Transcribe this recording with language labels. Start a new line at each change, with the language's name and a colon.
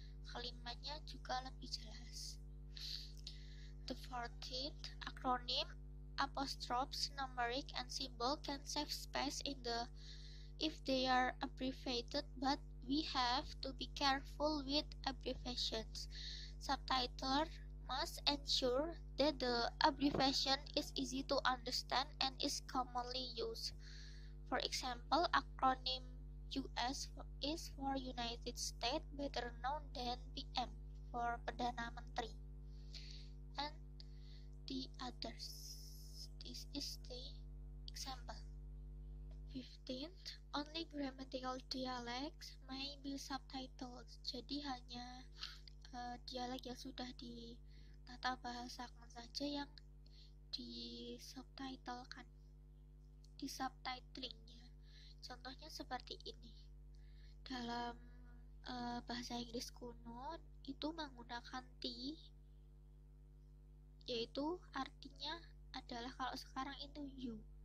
Indonesian: Kalimatnya juga lebih jelas.
English: The 14th, acronym, apostrophes, numeric, and symbol can save space if they are abbreviated, but we have to be careful with abbreviations. Subtitler must ensure that the abbreviation is easy to understand and is commonly used. For example, acronym US is for United States, better known than PM for Perdana Menteri, and the others. This is the example. 15th, only grammatical dialects may be subtitled.
Indonesian: Jadi hanya dialek yang sudah ditata bahasakan saja yang disubtitlekan. di subtitlingnya. Contohnya seperti ini. Dalam bahasa Inggris kuno itu menggunakan T, yaitu artinya adalah kalau sekarang itu you.